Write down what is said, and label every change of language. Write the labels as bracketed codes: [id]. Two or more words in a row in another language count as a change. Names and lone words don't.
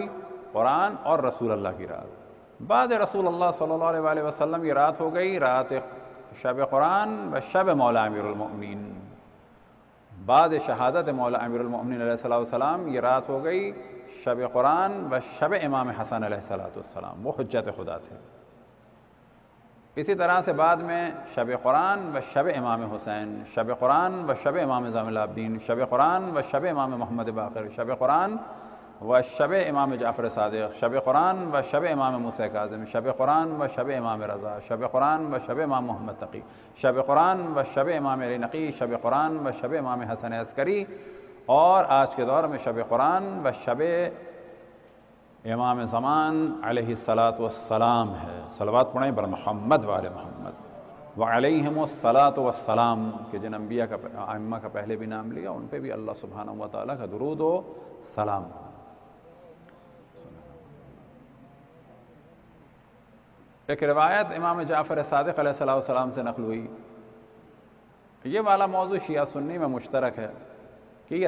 [ur] قرآن اور رسول اللہ کی رات۔ بعد رسول اللہ [ar] صلی اللہ علیہ وآلہ وسلم [ur] یہ رات ہو گئی رات شب قرآن و شب مولا امیر المؤمنین۔ بعد شہادت مولا امیر المؤمنین [ar] علیہ السلام [ur] یہ رات ہو گئی شب قرآن و شب امام حسن علیہ السلام، وہ حجت خدا تھے۔ اسی طرح سے بعد میں شب قرآن و شب امام حسین، شب قرآن و شب امام زین العابدین، شب قرآن و شب امام محمد باقر، شب قرآن و شب امام جعفر صادق، شب قرآن و شب امام موسیٰ کاظم، شب قرآن و شب امام رضا، شب قرآن و شب امام محمد تقی، شب قرآن و شب امام علی نقی، شب قرآن و شب امام حسن عسکری، اور آج کے دور میں شب قرآن و شب امام زمان [ar] علیہ الصلاۃ والسلام [ur] ہے۔ صلوات پڑھیں بر محمد و آل محمد [ar] وعلیہم الصلاۃ والسلام، [ur] کہ جن انبیاء کا ائمہ کا پہلے بھی نام لیا ان پہ بھی اللہ [ar] سبحانہ و تعالیٰ [ur] کا درود و سلام۔ ایک روایت امام جعفر صادق [ar] علیہ السلام [ur] سے نقل ہوئی، یہ والا موضوع شیعہ سنی میں مشترک ہے کہ یہ